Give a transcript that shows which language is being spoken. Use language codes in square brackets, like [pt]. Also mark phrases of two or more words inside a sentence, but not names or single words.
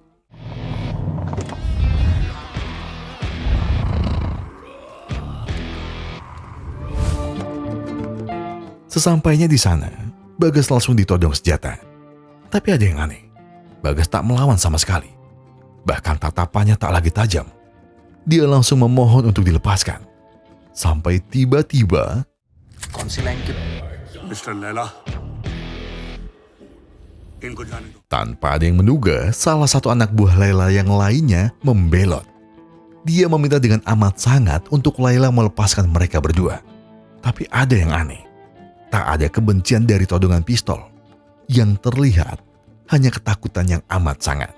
[id] Sesampainya di sana, Bagas langsung ditodong senjata. Tapi ada yang aneh. Bagas tak melawan sama sekali. Bahkan tatapannya tak lagi tajam. Dia langsung memohon untuk dilepaskan. Sampai tiba-tiba [hi] कौन सी लाइन की मिस्टर लैला इनको जाने दो। [id] tanpa ada yang menduga, salah satu anak buah Laila yang lainnya membelot. Dia meminta dengan amat sangat untuk Laila melepaskan mereka berdua. Tapi ada yang aneh. Tak ada kebencian dari todongan pistol. Yang terlihat hanya ketakutan yang amat sangat.